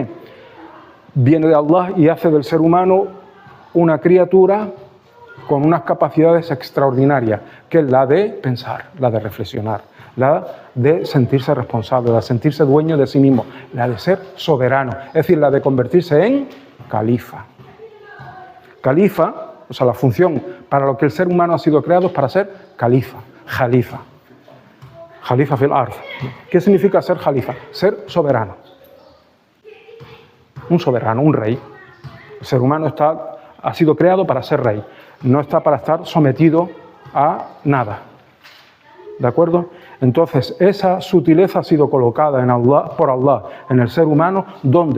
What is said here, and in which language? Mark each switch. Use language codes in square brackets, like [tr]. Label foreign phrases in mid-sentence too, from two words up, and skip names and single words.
[es] Viene de Allah y hace del ser humano una criatura con unas capacidades extraordinarias, que es la de pensar, la de reflexionar, la de sentirse responsable, la de sentirse dueño de sí mismo, la de ser soberano, es decir, la de convertirse en califa. Califa, o sea, la función para lo que el ser humano ha sido creado es para ser califa, jalifa. [ar] خليفة في الأرض. [es] ¿Qué significa ser jalifa? Ser soberano. Un soberano, un rey. El ser humano ha sido creado para ser rey. No está para estar sometido a nada. ¿De acuerdo? Entonces, esa sutileza ha sido colocada por Allah en el ser humano, ¿dónde?